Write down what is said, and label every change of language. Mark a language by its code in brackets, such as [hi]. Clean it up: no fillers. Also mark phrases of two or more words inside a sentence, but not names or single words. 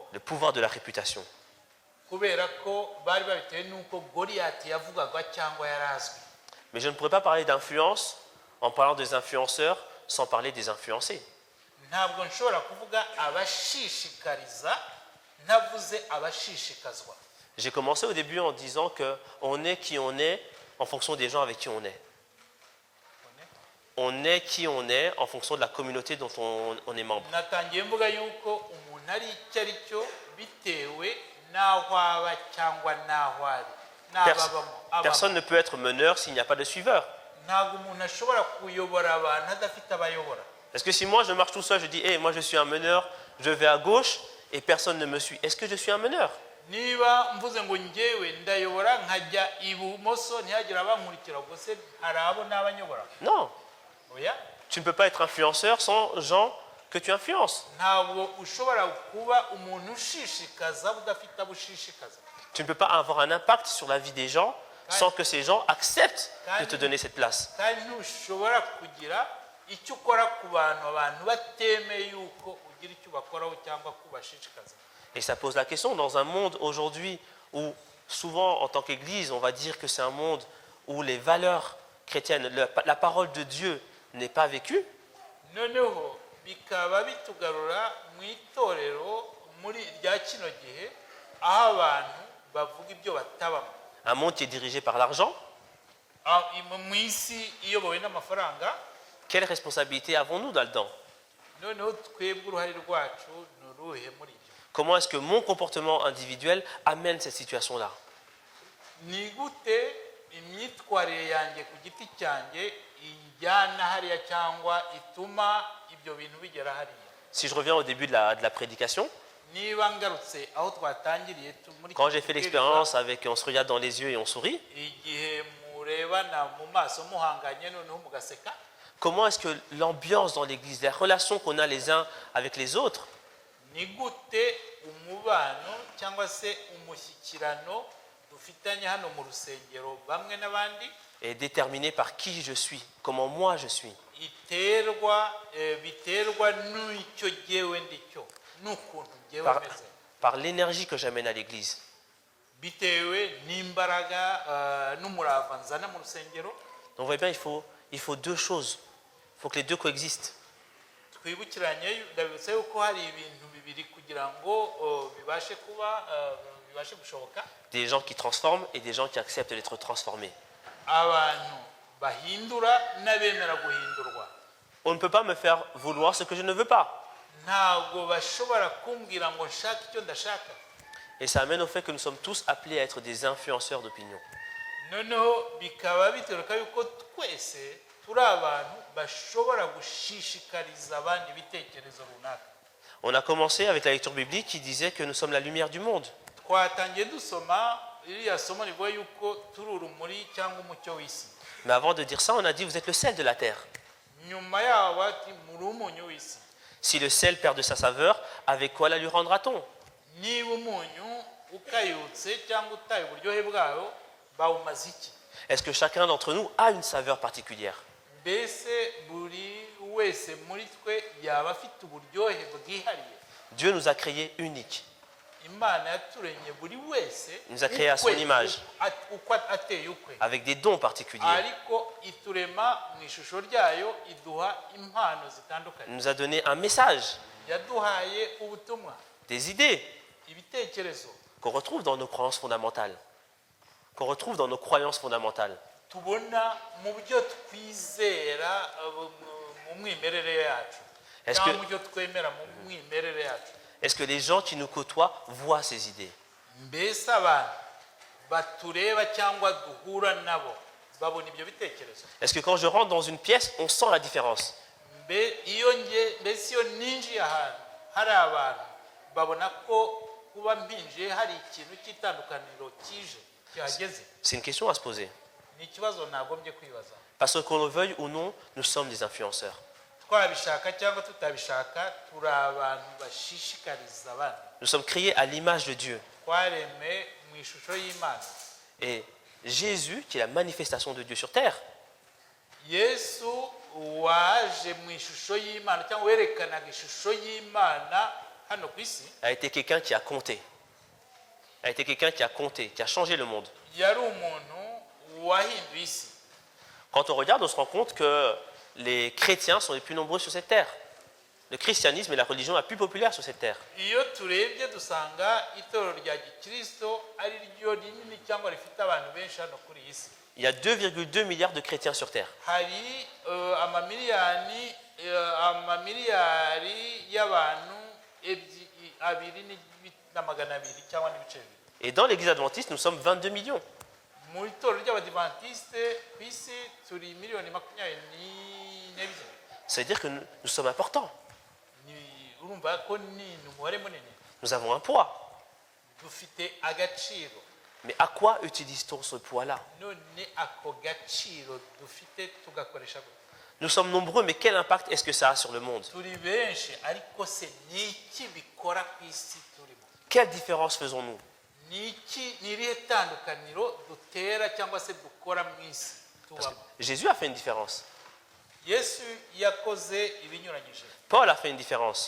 [fr] Le pouvoir de la réputation. [rw] kubera ko bari babitewe n'uko Goliyati yavugaga cyangwa yari azwi. [fr] Mais je ne pourrais pas parler d'influence en parlant des influenceurs sans parler des influencés. [rw] Ntabwo nshobora kuvuga abashishikariza ntavuze abashishikazwa. [fr] J'ai commencé au début en disant qu'on est qui on est en fonction des gens avec qui on est. On est qui on est en fonction de la communauté dont on est membre. [rw] Natangiye mvuga yuko umuntu ari icyo ari cyo bitewe n'aho aba cyangwa n'aho ari n'ababamo. [fr] Personne ne peut être meneur s'il n'y a pas de suiveur. [rw] Ntabwo umuntu ashobora kuyobora abantu adafite abayobora. [fr] Parce que si moi je marche tout seul, je dis hey, moi je suis un meneur, je vais à gauche et personne ne me suit. Est-ce que je suis un meneur? [rw] Niba mvuze ngo njyewe ndayobora nkajya ibumoso ntihagire abankurikira, ubwo se hari abo n'abanyobora? [fr] Non. [rw] Oya, [fr] Tu ne peux pas être influenceur sans gens que tu influences. [rw] ntabwo ushobora kuba umuntu ushishikaza udafite abo ushishikaza. [fr] Tu ne peux pas avoir un impact sur la vie des gens sans que ces gens acceptent de te donner cette place. [rw] Kandi ntushobora kugira icyo ukora ku bantu abantu batemeye yuko ugira icyo ubakoraho cyangwa kubashishikaza. [fr] Et ça pose la question dans un monde aujourd'hui où souvent en tant qu'Église, on va dire que c'est un monde où les valeurs chrétiennes, la parole de Dieu n'est pas vécue. [rw] Noneho bikaba bitugarura mu itorero muri rya kino gihe aho abantu bavuga ibyo batabamo. [fr] Un monde qui est dirigé par l'argent. [rw] Mu isi iyobowe n'amafaranga. [fr] Quelle responsabilité avons-nous là-dedans? [rw] Noneho twebwe uruhare rwacu ni uruhe muri ibyo? [fr] Comment est-ce que mon comportement individuel amène cette situation-là? [rw] Ni gute imyitwarire yanjye ku giti cyanjye ijyana hariya cyangwa ituma ibyo bintu bigera hariya? [fr] Si je reviens au début de la prédication, [rw] Niba ngarutse aho twatangiriye muri [fr] quand j'ai fait l'expérience avec on se regarde dans les yeux et on sourit, [rw] igihe murebana mu maso muhanganye noneho mugaseka, [fr] comment est-ce que l'ambiance dans l'église, les relations qu'on a les uns avec les autres, [rw] ni gute umubano cyangwa se umushyikirano dufitanye hano mu rusengero bamwe n'abandi [fr] est déterminée par qui je suis, comment moi je suis. [rw] biterwa n'icyo jyewe ndicyo n'ukuntu jyewe meze, [fr] Par l'énergie que j'amène à l'église. [rw] bitewe n'imbaraga n'umurava nzana mu rusengero. [fr] Donc vous voyez bien, il faut deux choses. Il faut que les deux coexistent. [rw] twibukiranye ndabibutsa yuko hari ibintu bibiri kugira ngo bibashe gushoboka. [fr] Des gens qui transforment et des gens qui acceptent d'être transformés. [rw] Abantu bahindura n'abemera guhindurwa. [fr] On ne peut pas me faire vouloir ce que je ne veux pas. [rw] Ntabwo bashobora kumbwira ngo nshaka icyo ndashaka. [fr] Et ça amène au fait que nous sommes tous appelés à être des influenceurs d'opinion. [rw] Noneho bikaba bituruka yuko twese turi abantu bashobora gushishikariza abandi ibitekerezo runaka. [fr] On a commencé avec la lecture biblique qui disait que nous sommes la lumière du monde. [rw] Twatangiye dusoma iriya somo rivuga yuko turi urumuri cyangwa umucyo w'isi. [fr] Mais avant de dire ça, on a dit vous êtes le sel de la terre. [rw] Nyuma yaho bati muri umunyu w'isi. [fr] Si le sel perd de sa saveur, avec quoi la lui rendra-t-on? [rw] Niba umunyu ukayutse cyangwa utaye uburyohe bwawo bawumaze iki? [fr] Est-ce que chacun d'entre nous a une saveur particulière? [rw] Mbese buri wese muri twe yaba afite uburyohe bwihariye. [fr] Dieu nous a créés uniques. [rw] Imana yaturemye buri wese [fr] Il nous a créés à son image, [rw] uko ateye ukwe, [fr] avec des dons particuliers. [rw] ariko iturema mu ishusho ryayo, iduha impano [fr] Il [rw] zitandukanye, [fr] nous a donné un message, [rw] yaduhaye ubutumwa, [fr] des idées [rw] ibitekerezo [fr] qu'on retrouve dans nos croyances fondamentales. Qu'on retrouve dans nos croyances fondamentales. [rw] tubona mu byo twizera mu mwimerere yacu, [fr] Est-ce [rw] cyangwa [fr] que- [rw] mu byo twemera mu mwimerere yacu. [fr] Est-ce que les gens qui nous côtoient voient ces idées? [rw] Mbese abantu batureba cyangwa duhura nabo babona ibyo bitekerezo? [fr] Est-ce que quand je rentre dans une pièce, on sent la différence? [rw] mbese iyo ninjiye ahantu hari abantu babona ko kuba mpinjiye hari ikintu cy'itandukaniro kije kihageze? [fr] C'est une question à se poser. [rw] Ni ikibazo nagombye kwibaza. [fr] Parce que qu'on le veuille ou non, nous sommes des influenceurs. [rw] Twabishaka cyangwa tutabishaka, turi abantu bashishikariza abandi. [fr] Nous sommes créés à l'image de Dieu. [rw] Twaremwe mu ishusho y'Imana. [fr] Et Jésus, qui est la manifestation de Dieu sur terre, [rw] Yesu waje mu ishusho y'Imana cyangwa werekanaga ishusho y'Imana hano ku isi, [fr] a été quelqu'un qui a compté. A été quelqu'un qui a compté, qui a changé le monde. [rw] yari umuntu wahinduye isi. [fr] Quand on regarde, on se rend compte que les chrétiens sont les plus nombreux sur cette terre. Le christianisme est la religion la plus populaire sur cette terre. [rw] Iyo turebye dusanga itorero rya gikristo ari ryo rinini cyangwa rifite abantu benshi hano kuri iyi si. [fr] Il y a 2,2 milliards de chrétiens sur terre. [rw] Hari amamiliyari y'abantu 2,2 cyangwa n'ibice bibiri. [fr] Et dans l'église adventiste, nous sommes 22 millions. [rw] Mu itorero ry'abadivantisite ku isi turi miliyoni 22. [fr] C'est-à-dire que nous sommes importants. [rw] Urumva ko ni umubare munini. [fr] Nous avons un poids. [rw] Dufite agaciro. [fr] Mais à quoi utilise-t-on ce poids-là? [rw] None ako gaciro dufite tugakoresha gute? [fr] Nous sommes nombreux, mais quel impact est-ce que ça a sur le monde? [rw] Turi benshi ariko se ni iki bikora ku isi turimo? [fr] Quelle différence faisons-nous? [rw] Ni irihe tandukaniro dutera cyangwa se dukora mu isi tubamo? [fr] Jésus a fait une différence. [rw] Yesu yakoze ibinyuranyije. [fr] Paul a fait une différence.